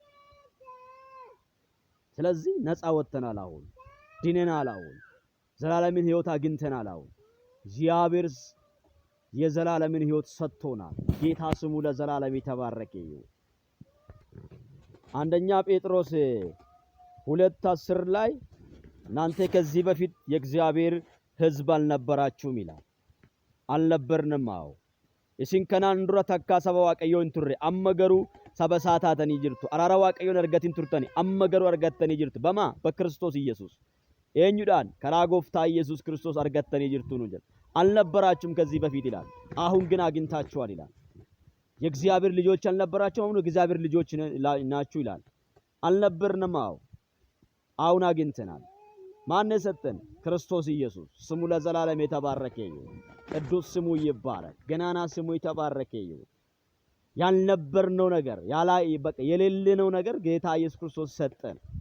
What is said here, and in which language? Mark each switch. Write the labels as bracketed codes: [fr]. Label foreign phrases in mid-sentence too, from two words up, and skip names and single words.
[am] ስለዚህ ነፃ ወጥተናል። አሁን ድነናል። አሁን ዘላለምን ሕይወት አግኝተናል። አሁን እግዚአብሔር የዘላለምን ሕይወት ሰጥቶናል። ጌታ ስሙ ለዘላለም የተባረከ ይሁን። አንደኛ ጴጥሮስ 2:10 ላይ እናንተ ከዚህ በፊት የእግዚአብሔር ሕዝብ አልነበራችሁም ይላል። አልነበርንም። አዎ [om] isin kanaan dura takkaa saba waaqayyoo hin turre amma garuu saba isaa taatanii jirtu. Araara waaqayyoon argatin turtani amma garuu argattanii jirtu. Bama በክርስቶስ ኢየሱስ eenyudhaan karaa gooftaa ኢየሱስ ክርስቶስ argattanii jirtu nu jedha። [am] አልነበራችሁም ከዚህ በፊት ይላል። አሁን ግን አግኝታችኋል ይላል። የእግዚአብሔር ልጆች አልነበራችሁም፣ አሁን የእግዚአብሔር ልጆች ናችሁ ይላል። አልነበርንም። አሁን አግኝተናል። ማን ሰጠን? ክርስቶስ ኢየሱስ። ስሙ ለዘላለም የተባረከ ይሁን። ቅዱስ ስሙ ይባረክ። ገናና ስሙ የተባረከ ይሁን። ያልነበርነው ነገር በቃ የሌለነው ነገር ጌታ ኢየሱስ ክርስቶስ ሰጠን።